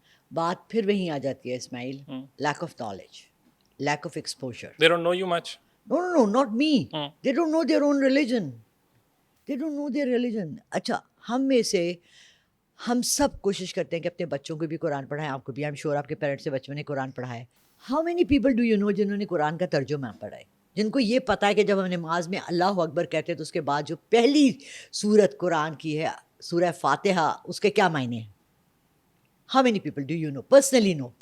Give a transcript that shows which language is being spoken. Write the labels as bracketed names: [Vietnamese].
[Urdu] بات پھر وہیں آ جاتی ہے اسماعیل, [English] Lack of knowledge, lack of exposure. They don't know you much. No, not me. They don't know their own religion. They don't know their religion. [Urdu] اچھا, ہم میں سے ہم سب کوشش کرتے ہیں کہ اپنے بچوں کو بھی قرآن پڑھائیں. آپ کو بھی, [English] I'm sure [Urdu] آپ کے پیرنٹس سے بچوں نے قرآن پڑھا ہے. [English] How many people do you know [Urdu] جنہوں نے قرآن کا ترجمہ پڑھا ہے, جن کو یہ پتہ ہے کہ جب ہم نماز میں اللہ اکبر کہتے ہیں تو اس کے بعد جو پہلی سورت قرآن کی ہے, سورہ فاتحہ, اس کے کیا معنی ہیں؟ [English] How many people do you know personally know?